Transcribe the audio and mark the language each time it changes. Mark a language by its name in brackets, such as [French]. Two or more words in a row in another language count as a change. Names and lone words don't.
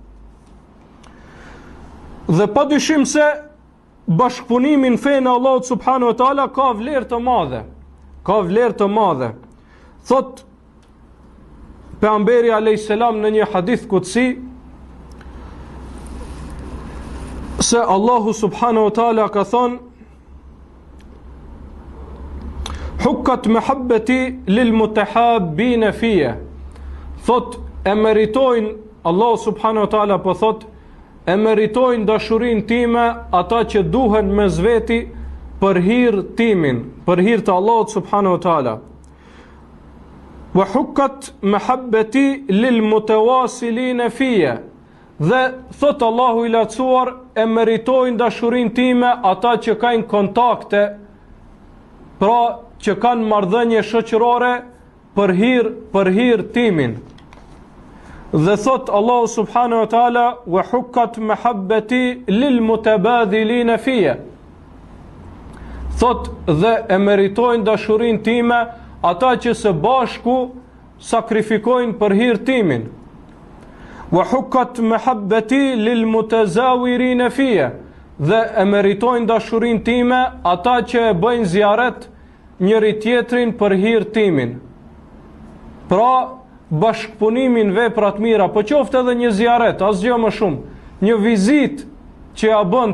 [Albanian] Dhe padyshim se bashkëpunimi në fenë e Allahut [Arabic] سبحانه وتعالى [Albanian] ka vlerë të madhe. Ka vlerë të madhe. Thot pejgamberi [Arabic] عليه السلام [Albanian] në një hadith kutsi se Allahu [Arabic] سبحانه وتعالى [Albanian] ka thonë: [Arabic] "حقت محبتي للمتحابين في." [Albanian] Thot e meritojnë, Allah [Arabic] سبحانه وتعالى [Albanian] po thot, e meritojnë dashurinë time ata që duhen me zveti për hir timin, për hir të Allahut [Arabic] سبحانه وتعالى. وحقت محبتي للمتواصلين في. [Albanian] Dhe thot Allahu i lartësuar, e meritojnë dashurinë time ata që kanë kontakte, pra që kanë marrëdhënie shoqërore për hir timin. Dhe thot [Arabic] Allahu سبحانه وتعالى: "وحقت محبتي للمتباذلين في." [Albanian] Thot dhe e meritojnë dashurinë time ata që së bashku sakrifikojnë për hir timin. [Arabic] وحقت محبتي للمتزاورين في, [Albanian] dhe e meritojnë dashurinë time ata që e bëjnë ziaret njëri tjetrin për hir timin. Pra, bashkëpunimin veprat mira, po qoftë edhe një ziaret, asgjë më shumë, një vizit që ja bën